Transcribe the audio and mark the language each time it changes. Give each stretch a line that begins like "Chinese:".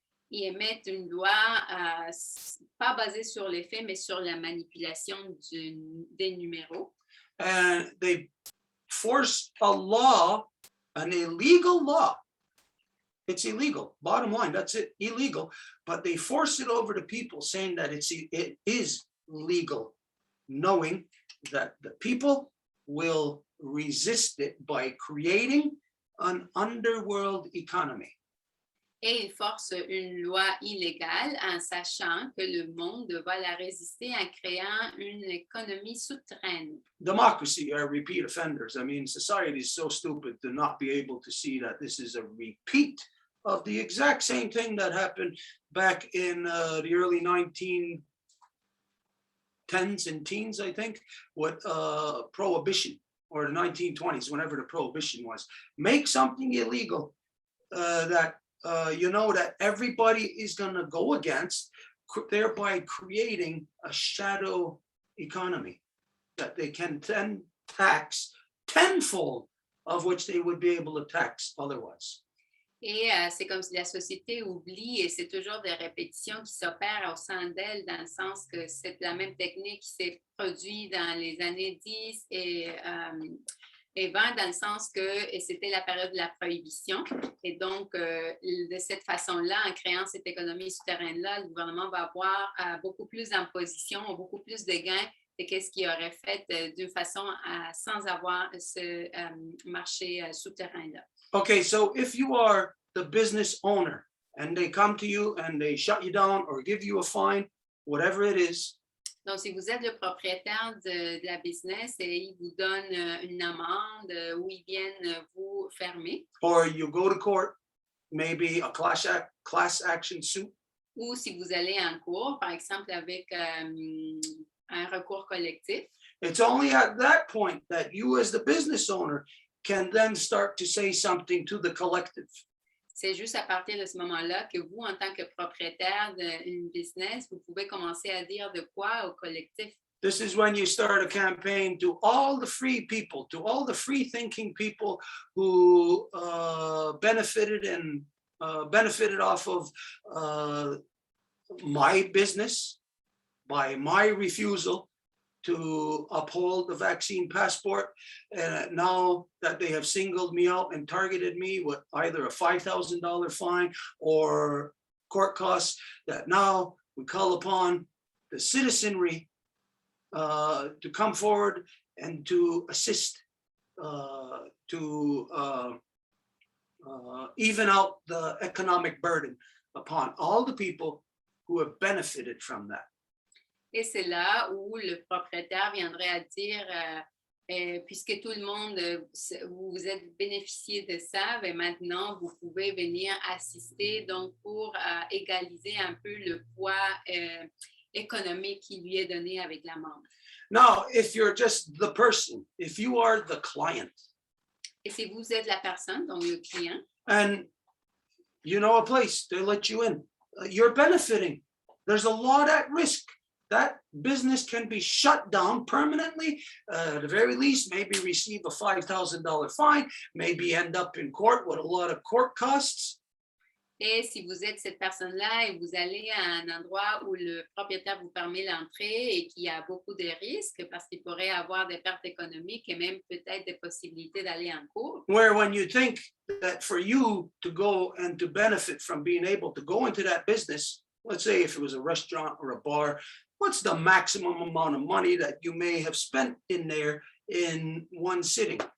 French: Ils émettent une loi pas basée sur les faits, mais sur la manipulation des numéros.
English: And they force a law, an illegal law. It's illegal. Bottom line, that's it, illegal. But they force it over to people, saying that it is legal, knowing that the people will resist it by creating an underworld economy.
French: Et il force une loi illégale en sachant que le monde va la résister en créant une économie souterraine.
English: Democracy are repeat offenders. I mean, society is so stupid to not be able to see that this is a repeat of the exact same thing that happened back in the early 1910s and teens, I think, with prohibition, or the 1920s, whenever the prohibition was. Make something illegal that that everybody is going to go against, thereby creating a shadow economy that they can then tax tenfold of which they would be able to tax otherwise.
French: Et c'est comme si la société oublie, et c'est toujours des répétitions qui s'opèrent au sein d'elle, dans le sens que c'est la même technique qui s'est produite dans les années 10 et 20, dans le sens que c'était la période de la prohibition. Et donc, de cette façon-là, en créant cette économie souterraine-là, le gouvernement va avoir beaucoup plus d'impositions, beaucoup plus de gains de ce qu'il aurait fait d'une façon sans avoir ce marché souterrain-là.
English: Okay, so if you are the business owner and they come to you and they shut you down or give you a fine, whatever it is.
French: Donc, si vous êtes le propriétaire de la business et ils vous donnent une amende ou ils viennent vous fermer.
English: Or you go to court, maybe a class action suit.
French: Ou si vous allez en cours, par exemple avec un recours collectif.
English: It's only at that point that you as the business owner can then start to say something to the collective.
French: C'est juste à partir de ce moment-là que vous, en tant que propriétaire d'une business, vous pouvez commencer à dire de quoi au collectif.
English: This is when you start a campaign to all the free people, to all the free-thinking people who benefited off of my business by my refusal to uphold the vaccine passport. And now that they have singled me out and targeted me with either a $5,000 fine or court costs, that now we call upon the citizenry to come forward and to assist to even out the economic burden upon all the people who have benefited from that.
French: Et c'est là où le propriétaire viendrait à dire, puisque tout le monde, vous êtes bénéficié de ça, mais maintenant vous pouvez venir assister donc pour égaliser un peu le poids économique qui lui est donné avec l'amende.
English: Now, if you're just the person, if you are the client,
French: et si vous êtes la personne, donc le client,
English: and you know a place, they let you in, you're benefiting. There's a lot at risk. That business can be shut down permanently, at the very least, maybe receive a $5,000 fine, maybe end up in court with a lot of court costs.
French: Et si vous êtes cette personne-là et vous allez à un endroit où le propriétaire vous permet l'entrée et qu'il y a beaucoup de risques parce qu'il pourrait avoir des pertes économiques et même peut-être des possibilités d'aller en cours,
English: Where when you think that for you to go and to benefit from being able to go into that business, let's say if it was a restaurant or a bar, what's the maximum amount of money that you may have spent in there in one sitting?